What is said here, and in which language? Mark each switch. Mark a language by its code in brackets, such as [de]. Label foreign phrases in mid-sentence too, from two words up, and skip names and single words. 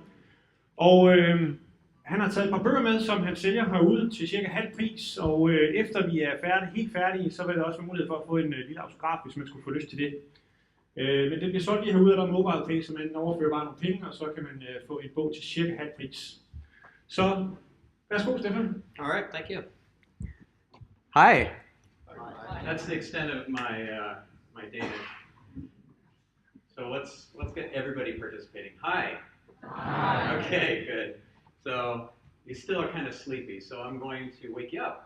[da] Og han har taget et par bøger med, som han sælger herude til cirka halv pris, og efter vi er helt færdige, så vil der også være mulighed for at få en lille autograf, hvis man skulle få lyst til det. Men det bliver solgt lige herude, og der er mobile pay, så man overfører bare nogle penge, og så kan man få en bog til cirka halv pris. Så værsgo, Stephan. [en] All right, thank you. Hi. That's the extent of my Danish. So let's get everybody participating. Hi. Hi. Okay, good. So you still are kind of sleepy, so I'm going to wake you up.